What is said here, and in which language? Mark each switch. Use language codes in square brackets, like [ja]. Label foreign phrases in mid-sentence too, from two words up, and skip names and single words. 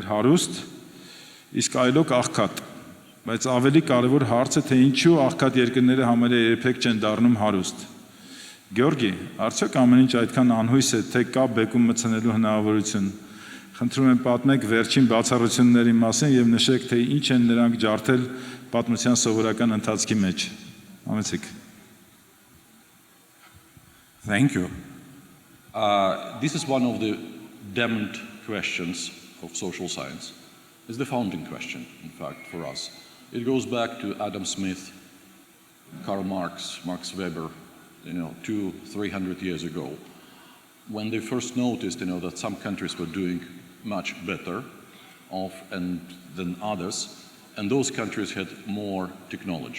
[hy] հարուստ, իսկ այլոք աղքատ, բայց ավելի կարևոր հարցը, թե ինչու աղքատ երկրները համարյա երբեք չեն դառնում հարուստ։ Գյորգի, արդյոք ամեն ինչ այդքան անհույս է, թե կա բեկում մտցնելու հնարավորություն։ Խնդրում եմ պատմեք վերջին բացառությունների մասին եւ նշեք, թե ինչ են նրանք ջարդել պատմության սովորական ընթացքի մեջ։ Համեցեք։ [en] Thank you. This is one of the damned questions of social science. It's the founding question, in fact, for us. It goes back to Adam Smith, Karl Marx, Max Weber, 200-300 years ago, when they first noticed, that some countries were doing much better off than others, and those countries had more technology.